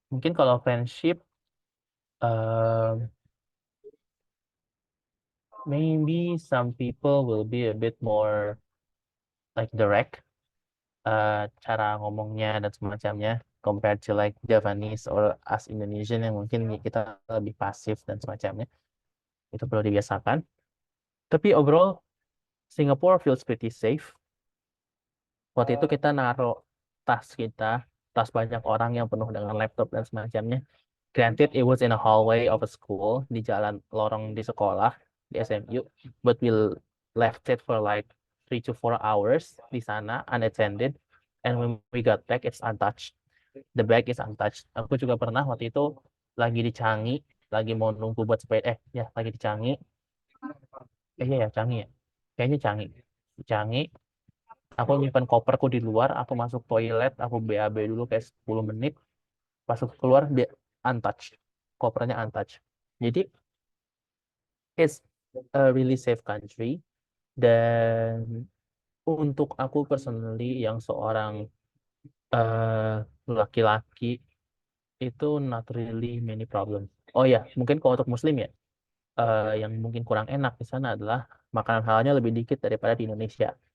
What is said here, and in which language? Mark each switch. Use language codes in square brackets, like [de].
[id] Mungkin kalau friendship em, [en] maybe some people will be a bit more like direct [id] cara ngomongnya dan semacamnya [en] compared to like Javanese or us Indonesian [id] yang mungkin kita lebih pasif dan semacamnya. Itu perlu dibiasakan. Tapi [en] overall Singapore feels pretty safe. [id] Waktu itu kita naruh tas banyak orang yang penuh dengan laptop dan semacamnya. [en] Granted, it was in a hallway of a school, [id] di jalan lorong di sekolah, di SMU, [en] but we left it for like 3 to 4 hours [id] di sana, [en] unattended, and when we got back, it's untouched. The bag is untouched. [id] Aku juga pernah waktu itu lagi di Changi, lagi mau nunggu buat sepeda, lagi di Changi, iya ya, Changi ya, kayaknya Changi. Di Changi, aku nyimpan koperku di luar, aku masuk toilet, aku BAB dulu kayak 10 menit, pas aku keluar dia untouched, kopernya untouched. Jadi [en] it's a really safe country. [id] Dan untuk aku personally yang seorang eh, laki-laki itu [en] not really many problem. [id] Oh ya, mungkin kalau untuk Muslim ya, yang mungkin kurang enak di sana adalah makanan halalnya lebih dikit daripada di Indonesia.